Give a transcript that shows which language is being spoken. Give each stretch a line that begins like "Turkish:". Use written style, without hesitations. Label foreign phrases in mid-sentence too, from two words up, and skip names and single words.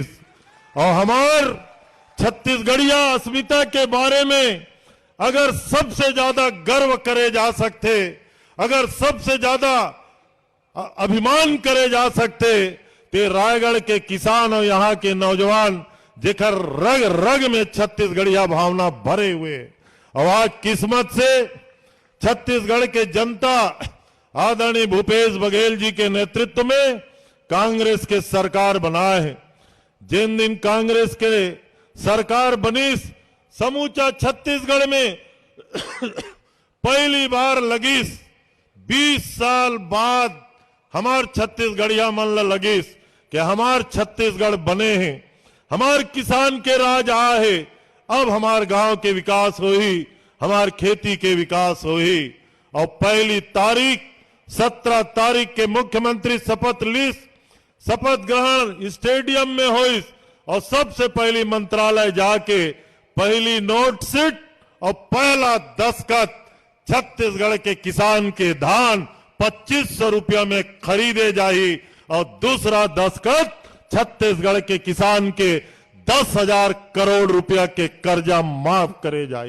Chhattisgarhi: और हमार छत्तीसगढ़िया अस्मिता के बारे में अगर सबसे ज्यादा गर्व करे जा सकते, अगर सबसे ज्यादा अभिमान करे जा सकते, तो रायगढ़ के किसान और यहाँ के नौजवान जेकर रग रग में छत्तीसगढ़िया भावना भरे हुए। और आज किस्मत से छत्तीसगढ़ के जनता आदरणीय भूपेश बघेल जी के नेतृत्व में कांग्रेस के सरकार बनाए है। जिन दिन कांग्रेस के सरकार बनी, समूचा छत्तीसगढ़ में पहली बार लगीस, 20 साल बाद हमार छत्तीसगढ़िया मन लगीस कि हमार छत्तीसगढ़ बने हैं, हमार किसान के राज आए है। अब हमार गांव के विकास होई, हमार खेती के विकास होई। और पहली तारीख 17 तारीख के मुख्यमंत्री शपथ ली, शपथ ग्रहण स्टेडियम में हुई और सबसे पहली मंत्रालय जाके पहली नोट सीट और पहला दस्तखत छत्तीसगढ़ के किसान के धान 2500 रुपया में खरीदे जाही और दूसरा दस्तखत छत्तीसगढ़ के किसान के 10,000 करोड़ रुपया के कर्जा माफ करे जाई।